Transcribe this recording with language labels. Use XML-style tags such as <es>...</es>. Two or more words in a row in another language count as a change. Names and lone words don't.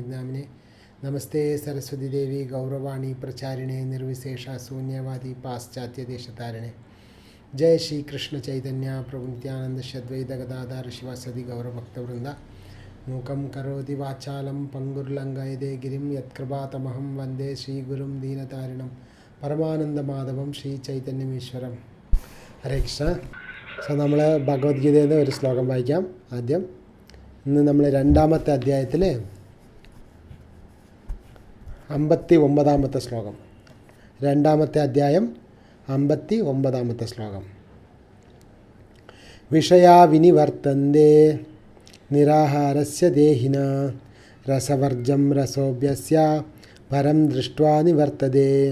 <sa>नामिने नमस्ते सरस्वती देवी गौरवाणी प्रचारिणे निर्विशेष शून्यवादी पाश्चात्य देशतारिणे जय श्री कृष्ण चैतन्य प्रभु नित्यानंद श्रीद्वैत गदाधर शिवासदि गौरभक्तवृंद मूकं करोति वाचालं पंगुर्लंघयते गिरिं यत्कृपातमहं वन्दे श्रीगुरुं दीनतारिणं परमानन्दमाधवं श्रीचैतन्यमीश्वरं हरे कृष्ण.</sa> <ml>സോ നമ്മൾ ഭഗവത്ഗീതയിൽ നിന്ന് ഒരു ശ്ലോകം വായിക്കാം. ആദ്യം ഇന്ന് നമ്മൾ രണ്ടാമത്തെ അധ്യായത്തിൽ 59-ാമത്തെ ശ്ലോകം. രണ്ടാമത്തെ അധ്യായം 59-ാമത്തെ ശ്ലോകം.</ml> <sa>വിഷയാ വിനിവർത്തന്തേ നിരാഹാരസ്യ ദേഹിന രസവർജം രസോഭ്യസ്യ പരം ദൃഷ്ട്വാ നിവർത്തതേ.</sa>